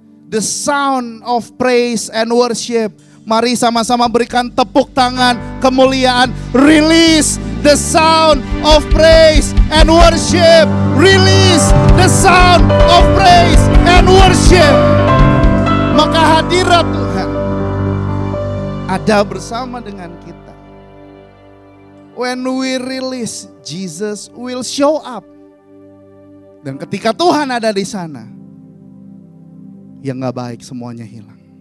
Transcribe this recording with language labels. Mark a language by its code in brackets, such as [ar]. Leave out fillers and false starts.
[en] The sound of praise and worship. [id] Mari sama-sama berikan tepuk tangan kemuliaan. [en] Release the sound of praise and worship. Release the sound of praise and worship. [id] Maka hadirat Tuhan ada bersama dengan kita. [en] When we release, Jesus will show up. [id] Dan ketika Tuhan ada di sana, yang gak baik semuanya hilang.